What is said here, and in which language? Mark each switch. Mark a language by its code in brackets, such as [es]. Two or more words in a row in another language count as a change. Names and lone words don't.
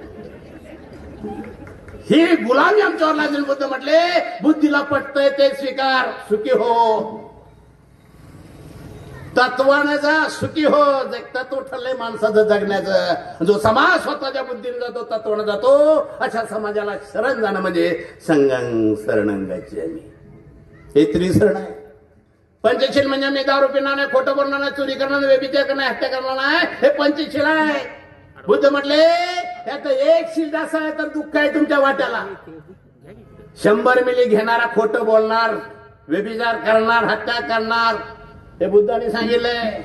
[mr] ही गुलामी आमच्यावर लागेल. बुद्ध म्हटले, बुद्धीला पटतंय ते स्वीकार, सुखी हो. तत्वानं जा, सुखी हो. तत्व ठरलंय माणसाचं जगण्याचं. जो समाज स्वतःच्या बुद्धीने जातो, तत्वानं जातो, अशा समाजाला शरण जाणं म्हणजे [pi] संघं शरणं गच्छामि. [mr] हे त्रिशरण आहे. पंचशील म्हणजे मी दारू पिणार नाही, खोटं बोलणार नाही, चोरी करणार नाही, व्यभिचार करणार, हत्या करणार नाही, हे पंचशील आहे. बुद्ध म्हटले, यात एक शील असं आहे तर दुःख आहे तुमच्या वाट्याला. 100 मिली घेणारा, खोटं बोलणार, व्यभिचार करणार, हत्या करणार, हे बुद्धाने सांगितलंय.